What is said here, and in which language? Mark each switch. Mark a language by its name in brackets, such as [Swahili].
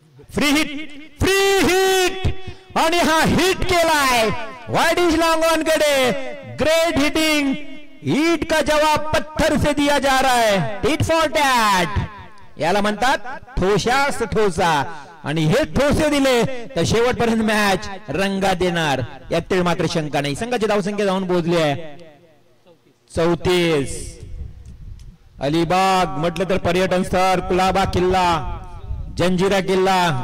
[Marathi] Free hit हा hit केलाय widish long on कडे. [English] Great hitting. [Hindi] ईट का जवाब पत्थर से दिया जा रहा है. [English] tit for tat [Marathi] याला म्हणतात ठोशास ठोसा. आणि हे ठोसे दिले तर शेवटपर्यंत मॅच रंगात देणार यात मात्र शंका नाही. संघाची धावसंख्या जाऊन पोहोचली आहे 34. अलिबाग म्हटलं तर पर्यटन स्थळ, कुलाबा किल्ला, जंजिरा किल्ला.